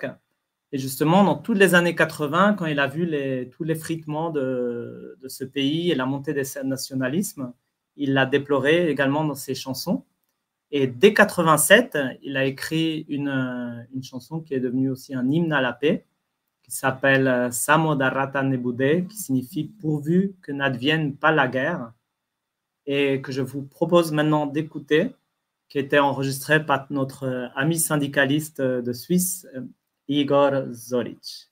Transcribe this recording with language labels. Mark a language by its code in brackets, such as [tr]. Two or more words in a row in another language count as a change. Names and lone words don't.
[fr] Et justement, dans toutes les années 80, quand il a vu tout l'effritement de ce pays et la montée des nationalismes, il l'a déploré également dans ses chansons. Et dès 87, il a écrit une chanson qui est devenue aussi un hymne à la paix, qui s'appelle Samo da rata ne bude, qui signifie « pourvu que n'advienne pas la guerre », et que je vous propose maintenant d'écouter. qui était enregistré par notre ami syndicaliste de Suisse, Igor Zoric.